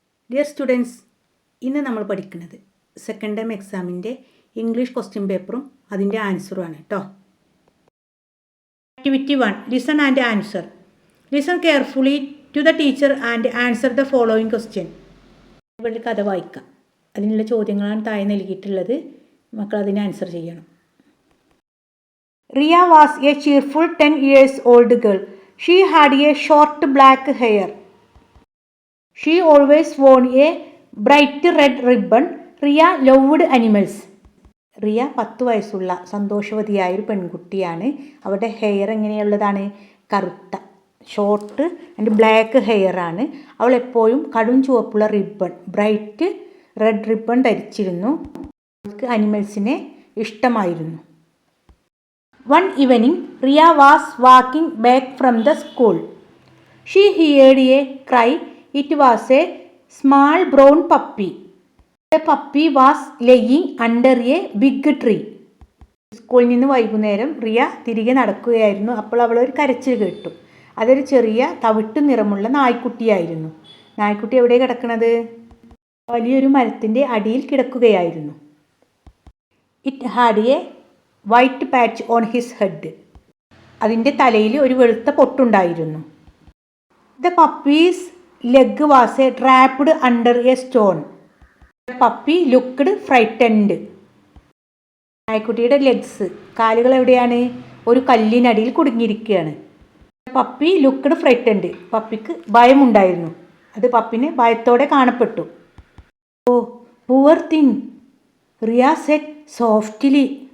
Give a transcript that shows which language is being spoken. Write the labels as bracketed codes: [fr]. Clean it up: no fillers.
[ml] Dear students, ഇന്ന് നമ്മൾ പഠിക്കുന്നത് സെക്കൻഡ് ടൈം എക്സാമിൻ്റെ ഇംഗ്ലീഷ് ക്വസ്റ്റ്യൻ പേപ്പറും അതിൻ്റെ ആൻസറുമാണ് കേട്ടോ. [en] Activity 1, listen and answer. Listen carefully to the teacher and answer the following question. [ml] ഇവിടെ കഥ വായിക്കാം. അതിനുള്ള ചോദ്യങ്ങളാണ് താഴെ നൽകിയിട്ടുള്ളത്. മക്കൾ അതിന് ആൻസർ ചെയ്യണം. [en] Riya was a cheerful 10 years old girl. She had a short black hair. She always wore a bright red ribbon. Riya loved animals. [ml] Riya 10 വയസ്സുള്ള സന്തോഷവതിയായൊരു പെൺകുട്ടിയാണ്. അവരുടെ ഹെയർ എങ്ങനെയുള്ളതാണ്? കറുത്ത ഷോർട്ട് ആൻഡ് ബ്ലാക്ക് ഹെയർ ആണ്. അവൾ എപ്പോഴും കടും ചുവപ്പുള്ള റിബൺ, ബ്രൈറ്റ് റെഡ് റിബൺ ധരിച്ചിരുന്നു. അവൾക്ക് അനിമൽസിനെ ഇഷ്ടമായിരുന്നു. [en] One evening, Riya was walking back from the school. She heard a cry. It was a small brown puppy. The puppy was laying under a big tree. [ml] സ്കൂളിൽ നിന്ന് വൈകുന്നേരം റിയ തിരികെ നടക്കുകയായിരുന്നു. അപ്പോൾ അവൾ ഒരു കരച്ചിൽ കേട്ടു. അതൊരു ചെറിയ തവിട്ട് നിറമുള്ള നായ്ക്കുട്ടിയായിരുന്നു. നായ്ക്കുട്ടി എവിടെ കിടക്കുന്നത്? വലിയൊരു മരത്തിൻ്റെ അടിയിൽ കിടക്കുകയായിരുന്നു. [en] It had a white patch on his head. [ml] അതിൻ്റെ തലയിൽ ഒരു വെളുത്ത പൊട്ടുണ്ടായിരുന്നു. [en] The puppy's leg was trapped under a stone. The puppy looked frightened. [ml] നായ്ക്കുട്ടിയുടെ legs, കാലുകൾ എവിടെയാണ്? ഒരു കല്ലിനടിയിൽ കുടുങ്ങിയിരിക്കുകയാണ്. [en] Puppy looked frightened. [ml] പപ്പിക്ക് ഭയമുണ്ടായിരുന്നു. അത് പപ്പിനെ ഭയത്തോടെ കാണപ്പെട്ടു. [en] Oh poor thing, Riya said softly.